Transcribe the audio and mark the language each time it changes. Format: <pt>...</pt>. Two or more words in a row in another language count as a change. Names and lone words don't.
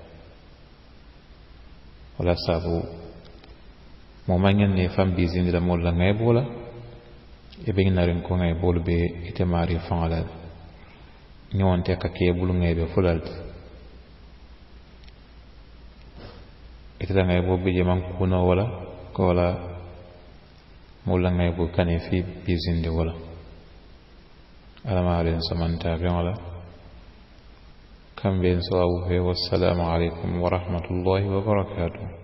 <man>wala saabu moo maŋ ñaŋ ne faŋ biisindi la moolu la ŋayiboo la i be nariŋ ko ŋayiboolu be ite maari faŋo la ñoŋonte ka ke bulu ŋayibe fula le ti ite la ŋayiboo be je maŋ kuunoo wo la ko wala moolu la ŋayiboo kane fii biisindi wo la alla ma alen samanta beŋo la kambe en sawabu fe</man> <ar>والسلام عليكم ورحمة الله وبركاته</ar>